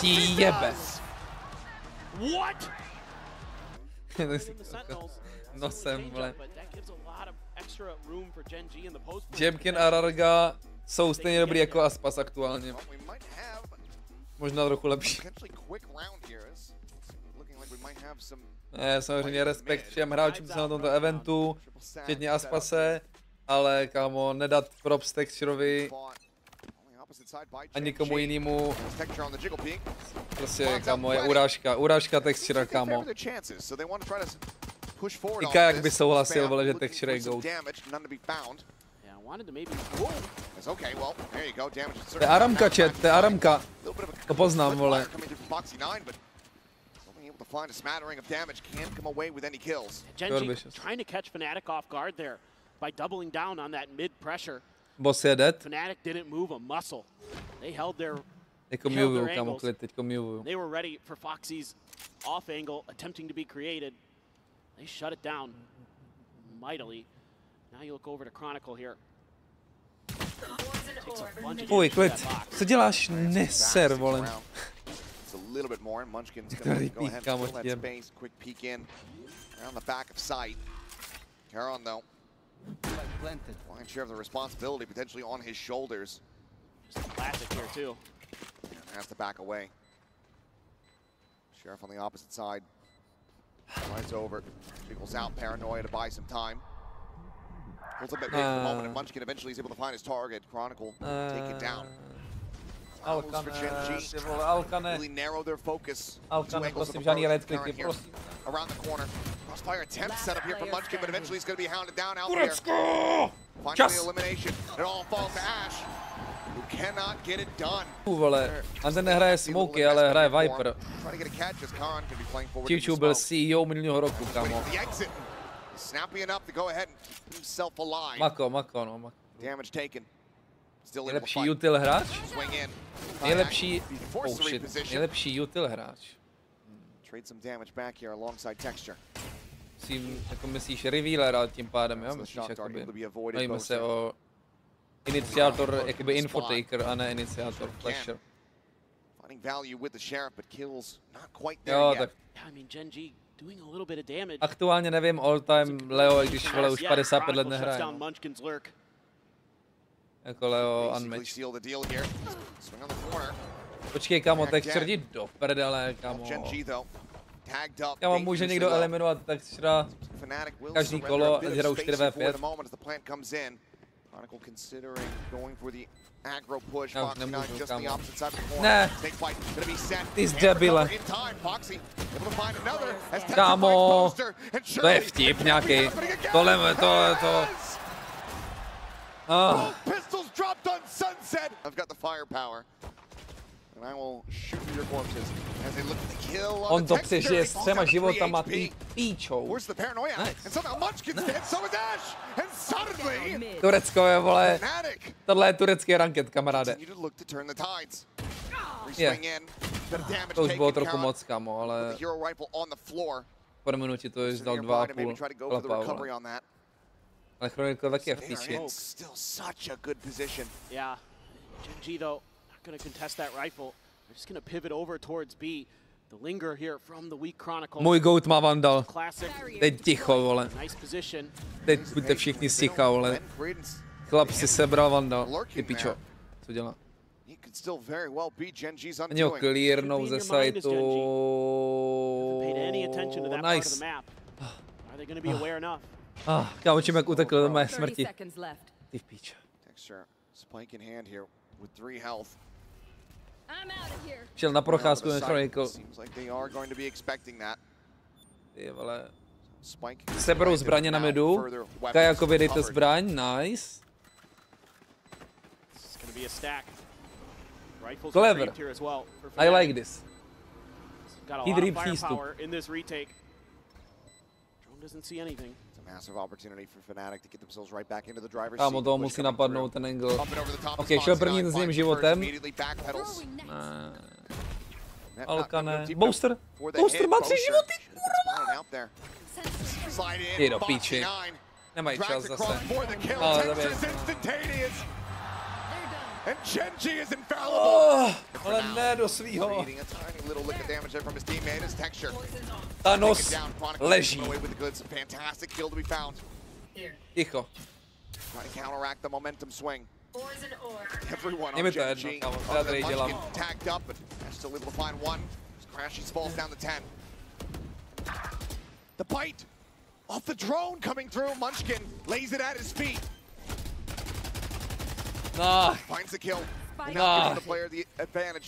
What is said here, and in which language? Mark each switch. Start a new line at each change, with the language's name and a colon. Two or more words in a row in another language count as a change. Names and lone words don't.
Czech: ti
English: he
Czech: jebe?
English: does. What? No The Sentinels.
Czech: Nosem, vole.
English: But that gives a lot of extra room for Gen G in the post.
Czech: Jemkin a Rarga jsou stejně dobrý jako Aspas aktuálně.
English: Well, we might have
Czech: Možná trochu lepší.
English: potentially quick round here. It's looking like we might have some
Czech: Samozřejmě respekt všem hráčům, co na tomto eventu, včetně Aspase, ale kámo, nedat props Texturovi a nikomu jinému, prostě kámo, je urážka Textura, kámo. I Kayak by souhlasil, vole, že Texture je GOAT.
English: Yeah, I wanted to maybe.
Czech: To To je Aramka, chat, to je Aramka. To poznám, vole.
English: Find a smattering of damage, can't come away with any kills. Gen G Vicious. trying to catch Fnatic off guard there by doubling down on that mid pressure.
Czech: Boss je dead.
English: Fnatic didn't move a muscle. They held their
Czech: Jako miluju, kámo, klid, teďko miluju.
English: They were ready for Foxy's off angle, attempting to be created. They shut it down mightily. Now you look over to Chronicle here.
Czech: Fuj, klid. Co děláš? Neser, vole.
English: It's a little bit more, and Munchkin's
Czech: to
English: going to repeat, go ahead and
Czech: kámo,
English: fill that
Czech: těm.
English: space. Quick peek in around the back of sight. Caron, though, lion's share of the responsibility potentially on his shoulders. Just a classic here too. And has to back away. Sheriff on the opposite side. Rides over, jiggles out, paranoia to buy some time. Pulls up at bait for the moment, and Munchkin eventually is able to find his target. Chronicle take it down. Alkane, For Gen G.
Czech: ty vole, Alkane.
English: Really narrow their focus. Alkane, Two angles of
Czech: prosím, žádný
English: approach. red clicky, Caron here,
Czech: prosím.
English: around the corner. Crossfire attempt set up here from Munchkin, but eventually he's going to be hounded down out here.
Czech: Turecko!
English: Finally
Czech: Čas!
English: elimination. It all falls to Ash, who cannot get it done.
Czech: Vole, a ten nehraje Smokey, ale hraje Viper.
English: Try to get a catch as Caron can be playing forward.
Czech: Čiču byl CEO minulého roku,
English: Waiting
Czech: kámo.
English: for the exit. Snappy enough to go ahead and keep himself alive.
Czech: Mako, no, mako.
English: Damage taken. Still able to
Czech: Nejlepší
English: fight.
Czech: util hráč?
English: Swing in.
Czech: Nejlepší,
English: Force oh shit, reposition.
Czech: nejlepší util hráč.
English: Trade some damage back here alongside Texture.
Czech: Musím, jako myslíš revealera tím pádem, jo?
English: So the
Czech: Myslíš,
English: shock dart
Czech: jakoby,
English: able to be avoided
Czech: bavíme se
English: both
Czech: o iniciátor, jakoby infotaker a ne iniciátor flasher.
English: Finding value with the Sheriff, but kills not quite there
Czech: Jo,
English: yet.
Czech: tak
English: Yeah, I mean, Gen G doing a little bit of damage.
Czech: aktuálně nevím
English: all time
Czech: Leo, i když vole už
English: Yeah,
Czech: 55 let
English: Chronicle shuts
Czech: nehraje.
English: down
Czech: no.
English: Munchkin's lurk.
Czech: Jako Leo
English: Basically unmatched. seal the deal here. Swing on the corner.
Czech: Počkej, kámo, Texture jdi do prdele, kámo.
English: Gen G though, tagged up.
Czech: Kámo, může někdo
English: dangerously low.
Czech: eliminovat Textura.
English: Fnatic will
Czech: každý
English: surrender
Czech: kolo,
English: a bit of
Czech: hrajou
English: space
Czech: 4v5.
English: for the moment as the plant comes in. Chronicle considering going for the aggro push.
Czech: Já už
English: Foxy
Czech: nemůžu,
English: just on the
Czech: kámo.
English: opposite side of the corner.
Czech: Ne.
English: Snake fight gonna be set.
Czech: Ty
English: And
Czech: debile.
English: recover in time. Foxy able to find another as Texture
Czech: Kámo,
English: finds Poster, and
Czech: to je
English: surely
Czech: vtip
English: it
Czech: nějaký.
English: can't be happening again.
Czech: Tohle. Ah.
English: Both pistols dropped on Sunset. I've got the firepower. And I will shoot through your corpses as they look to kill on On the
Czech: to
English: Texture.
Czech: přežije
English: He
Czech: s
English: falls
Czech: 3
English: down to 3
Czech: životama,
English: HP.
Czech: ty píčou.
English: Where's the paranoia? Nice. And somehow Munchkin's dead, so is Ash! And suddenly, Mid.
Czech: Turecko je, vole,
English: Fnatic
Czech: tohle je turecký ranket, kamaráde.
English: continue to look to turn the tides.
Czech: Je.
English: Swing in, bit of damage
Czech: To už bylo
English: taken,
Czech: trochu
English: Caron.
Czech: moc, kámo, ale
English: The hero rifle on the floor.
Czech: po minutě to už
English: So
Czech: dal
English: nearby to maybe
Czech: 2,5
English: try to go for the
Czech: chlapa,
English: recovery
Czech: vole.
English: on that.
Czech: Ale Chronicle taky je v
English: They are
Czech: píči.
English: in still such a good position. Yeah, Gen G though not going to contest that rifle. They're just going to pivot over towards B. The linger here from the weak Chronicle.
Czech: Můj goat má vandal.
English: Classic.
Czech: Teď ticho, vole.
English: Nice position.
Czech: Teď buďte všichni sticha, vole.
English: Ben Credence,
Czech: Chlap si sebral vandal. Ty pičo. Co dělá?
English: he could still very well be Gen G's
Czech: Ani ho
English: undoing.
Czech: clearnou ze sajtu.
English: Paid any attention to that part of Nice. the map. Are they going to be aware enough?
Czech: Kámo, čím jak utekl do mé
English: 30
Czech: smrti.
English: seconds left.
Czech: Ty v píč.
English: Texture, spike in hand here with 3 health. I'm out of here.
Czech: Šel na procházku ten Chronicle.
English: Seems like they are going to be expecting that.
Czech: Ty vole.
English: Spike.
Czech: Seberou zbraně na midu. Kajakovi dejte zbraň,
English: nice. It's going to be a stack. Rifles Clever. retrieved here as well. for I Fnatic. like this. Got a He lot of
Czech: retrieved přístup.
English: firepower in this retake. Drone doesn't see anything. It's a massive opportunity for Fnatic to get themselves right back into the driver's
Czech: Kámo,
English: seat.
Czech: toho
English: Push
Czech: musí
English: coming
Czech: napadnout
English: through.
Czech: ten angle.
English: Bump it over the top of
Czech: Ok, šel
English: Foxy
Czech: první
English: Nine,
Czech: s ním
English: finds the
Czech: životem.
English: first, immediately backpedals. Throwing next. Net not Alkane. gonna go deep Booster. enough for the Booster hit.
Czech: má 3
English: Booster
Czech: životy,
English: spawning out there. Slide in,
Czech: Ty do
English: Foxy
Czech: píči.
English: Nine.
Czech: Nemají čas
English: Drags across
Czech: zase.
English: for the kill.
Czech: Ale
English: Texture is
Czech: zabij.
English: instantaneous. They're done. And Gen G is infallible.
Czech: Ale ne do svýho.
English: Eating a tiny little lick of damage there from his teammate. His Texture. Thanos Take it down. Chronicle
Czech: leží.
English: coming away with the goods. Fantastic kill to be found.
Czech: Ticho.
English: Trying to counteract the momentum swing. Oars and oars. Everyone
Czech: Je
English: on
Czech: mi to
English: Gen
Czech: jedno,
English: G.
Czech: kámo, Oh, já
English: the
Czech: tady dělám.
English: Munchkin tagged up, but they're still able to find one. Crashes, falls down to 10. The bite off the drone coming through. Munchkin lays it at his feet. No. Finds the kill. Spike. Now gives the player the advantage.